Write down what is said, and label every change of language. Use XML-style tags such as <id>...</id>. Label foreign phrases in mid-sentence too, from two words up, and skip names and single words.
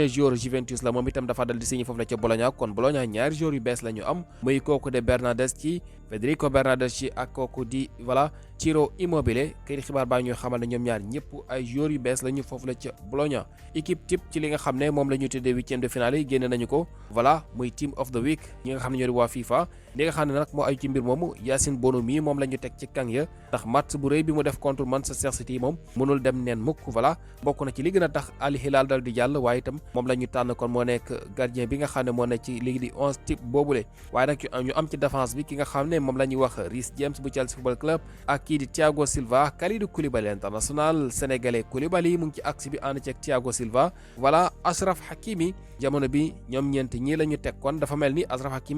<wo>joueur Juventus la moom itam dafa dal di signé foofu la ca Bologna kon Bologna ñaari joueurs yu bees la ñu am muy kooku de Bernardeschi Federico Bernardeschi ak kooku di voilà Ciro Immobile kay xibaar baa ñuy xamal ne ñoom ñaar ñëpp ay joueurs yu bees la ñu foofu la ca Bologna</wo> <fr>équipe type</fr> <wo>ci li nga xam ne moom la ñu tuddee</wo> <fr>huitième de finale</fr> <wo>yi génne nañu ko voilà muy</wo> <en>team of the week</en> <wo>ñi nga xam ne ñoo di waa FIFA li nga xam ne nag moo ay ci mbir moomu Yacine Bono mii moom la ñu teg ci kang ya ndax match bu rëy bi mu def contre Manchester City moom mënul dem neen mukk voilà bokk na ci li gën a tax Al Hilal dal di jàll waaye itam moom la ñu tànn kon moo nekk gardien bi nga xam ne moo nekk ci léegi di 11 type boobule waaye nag ñu am ci défense bi ki nga xam ne moom la ñuy wax Reece James bu Chelsea Football Club ak kii di Thiago Silva Kalidou Koulibaly</wo> <fr>international sénégalais</fr> <wo>Koulibaly mu ngi ci axe bi ànd ceeg Thiago Silva voilà Achraf Hakimi jamono bi ñoom ñeent ñii la ñu teg kon dafa mel ni Achraf Hakimi</wo>